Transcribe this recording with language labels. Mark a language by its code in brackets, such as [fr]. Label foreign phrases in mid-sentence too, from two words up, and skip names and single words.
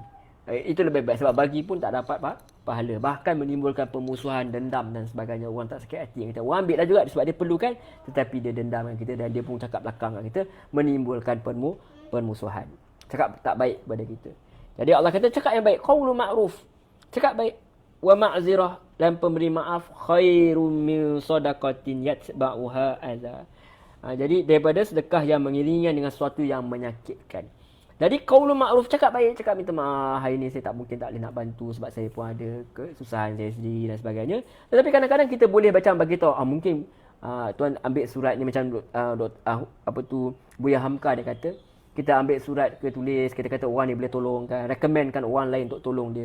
[ms] Itu lebih baik sebab bagi pun tak dapat pahala. Bahkan menimbulkan permusuhan, dendam dan sebagainya. Orang tak sakit hati dengan kita. Orang ambil lah juga sebab dia perlukan, tetapi dia dendam dengan kita dan dia pun cakap belakang dengan kita, menimbulkan permusuhan. Cakap tak baik kepada kita. Jadi Allah kata cakap yang baik, [ar] قول معروف. [ms] Cakap baik. [ar] ومغفرة, [ms] dan pemberi maaf [ar] خير من صدقة يتبعها أذى. [ms] Jadi daripada sedekah yang mengiringi dengan sesuatu yang menyakitkan. Jadi [ar] قول معروف, [ms] cakap baik, cakap minta maaf, hari ni saya tak boleh nak bantu sebab saya pun ada kesusahan saya sendiri dan sebagainya. Tetapi kadang-kadang kita boleh macam bagi tahu, mungkin tuan ambil surat ni macam Buya Hamka dia kata, kita ambil surat ke tulis, kita kata orang ni boleh tolong kan, recommendkan orang lain untuk tolong dia.